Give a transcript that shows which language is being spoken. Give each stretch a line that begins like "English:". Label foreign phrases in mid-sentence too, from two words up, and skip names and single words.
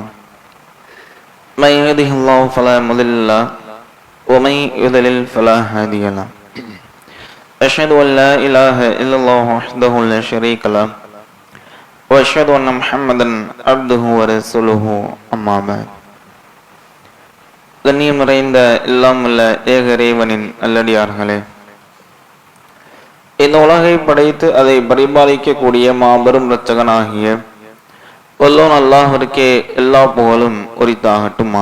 Arabic: من يهده الله فلا مضل له ومن يضلل فلا هادي له. أشهد أن لا إله إلا الله وحده لا شريك له وأشهد أن محمدا عبده ورسوله أما بعد.
Tamil: கண்ணியம் நிறைந்த எல்லாம் உள்ள ஏக இறைவனின் நல்லடியார்களே, இந்த உலகை படைத்து அதை பரிபாலிக்கக்கூடிய மாபெரும் இரட்சகனாகிய வல்லோன் அல்லாஹ்விற்கே எல்லா புகழும் உரித்தாகட்டுமா.